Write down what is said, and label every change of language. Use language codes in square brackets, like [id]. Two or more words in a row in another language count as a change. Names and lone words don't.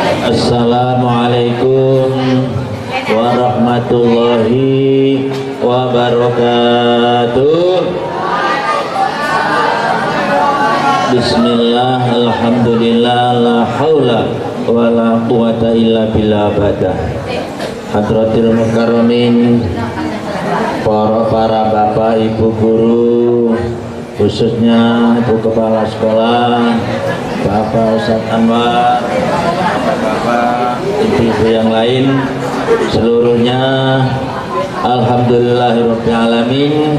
[ar] السلام عليكم ورحمة الله وبركاته. بسم الله، الحمد لله، لا حول ولا قوة إلا بالله badah. حضرات المكرمين, [id] para bapak ibu guru, khususnya ibu kepala sekolah, Bapak Ustadz Anwar, bapak ibu-ibu yang lain, seluruhnya [ar] الحمد لله رب العالمين.